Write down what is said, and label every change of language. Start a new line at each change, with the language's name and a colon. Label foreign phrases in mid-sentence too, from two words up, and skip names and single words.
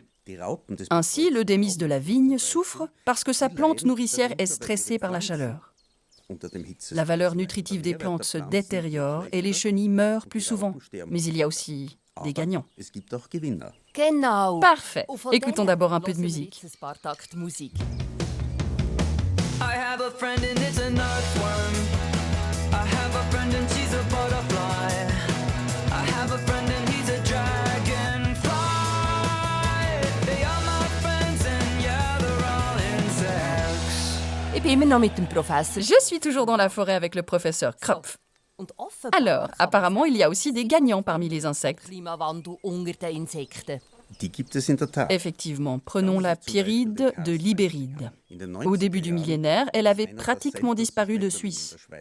French: Ainsi, le démis de la vigne souffre parce que sa plante nourricière est stressée par la chaleur. La valeur nutritive des plantes se détériore et les chenilles meurent plus souvent. Mais il y a aussi des gagnants. Parfait. Écoutons d'abord un peu de musique.
English: I have a friend and it's an earthworm. I have a friend and she's a butterfly. I have a friend and he's a dragonfly. They are my friends and yeah, they're all insects.
German: Ich bin immer noch mit dem Professor.
French: Je suis toujours dans la forêt avec le professeur Kropf. Alors, apparemment, il y a aussi des gagnants parmi les insectes. Effectivement, prenons la Pierride de l'Ibéride. Au début du millénaire, elle avait pratiquement disparu de Suisse.